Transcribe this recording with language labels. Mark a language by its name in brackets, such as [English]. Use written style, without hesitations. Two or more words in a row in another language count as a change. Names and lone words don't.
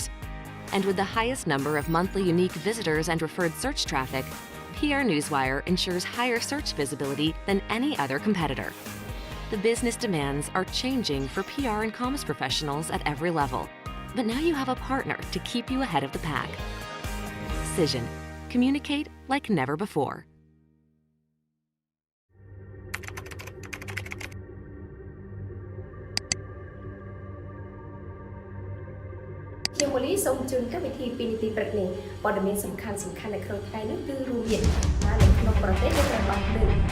[English] And with the highest number of monthly unique visitors and referred search traffic, PR Newswire ensures higher search visibility than any other competitor. The business demands are changing for PR and comms professionals at every level. But now you have a partner to keep you ahead of the pack. Cision. Communicate like never before. [Khmer] ខ្ញុំម៉ូលីសូមជូនកម្មវិធី2នាទីព្រឹកនេះព័ត៌មានសំខាន់ៗនៅក្នុងថ្ងៃនេះគឺរួមមានថានៅក្នុងប្រទេសយើងត្រូវបានលើក